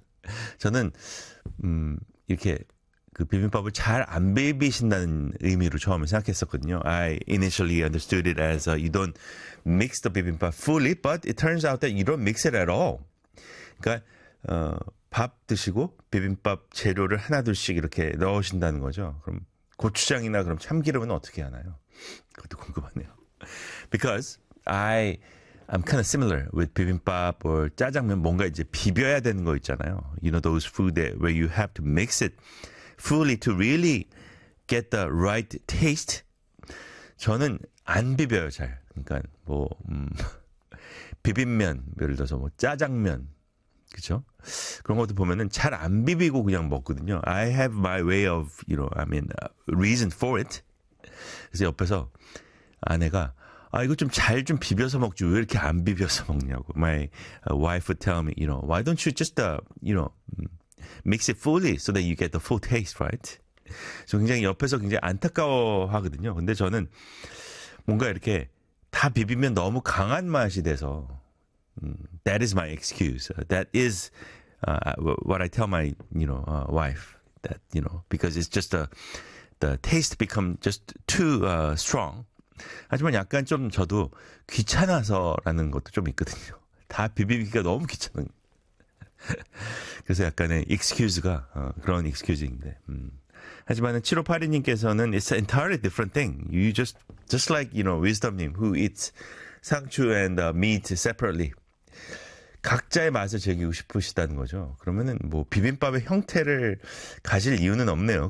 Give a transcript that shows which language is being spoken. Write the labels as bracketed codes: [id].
[ko] 저는 이렇게 그 비빔밥을 잘 안 비비신다는 의미로 처음에 생각했었거든요. [en] I initially understood it as you don't mix the 비빔밥 fully, but it turns out that you don't mix it at all. [ko] 그러니까 밥 드시고 비빔밥 재료를 하나둘씩 이렇게 넣으신다는 거죠. 그럼 고추장이나 그럼 참기름은 어떻게 하나요? 그것도 궁금하네요. [en] Because I'm kind of similar with bibimbap or 짜장면. [ko] 뭔가 이제 비벼야 되는 거 있잖아요. [en] You know those food that where you have to mix it fully to really get the right taste. [ko] 저는 안 비벼요 잘. 그러니까 뭐 비빔면 예를 들어서 뭐 짜장면 그렇죠? 그런 것도 보면은 잘 안 비비고 그냥 먹거든요. [en] I have my way of you know I mean reason for it. [ko] 그래서 옆에서 아내가 아 이거 좀 잘 좀 비벼서 먹지 왜 이렇게 안 비벼서 먹냐고. [en] My wife would tell me, you know, why don't you just, you know, mix it fully so that you get the full taste, right? [ko] 저 굉장히 옆에서 굉장히 안타까워하거든요. 근데 저는 뭔가 이렇게 다 비비면 너무 강한 맛이 돼서 [en] that is my excuse. That is what I tell my, you know, wife that, you know, because it's just the taste become just too strong. [ko] 하지만 약간 좀 저도 귀찮아서라는 것도 좀 있거든요. 다 비비기가 너무 귀찮은. 그래서 약간의 excuse가 그런 excuse인데. 하지만 7582님께서는 [en] it's an entirely different thing. You just like, you know, wisdom님 who eats 상추 and meat separately. [ko] 각자의 맛을 즐기고 싶으시다는 거죠. 그러면은 뭐 비빔밥의 형태를 가질 이유는 없네요.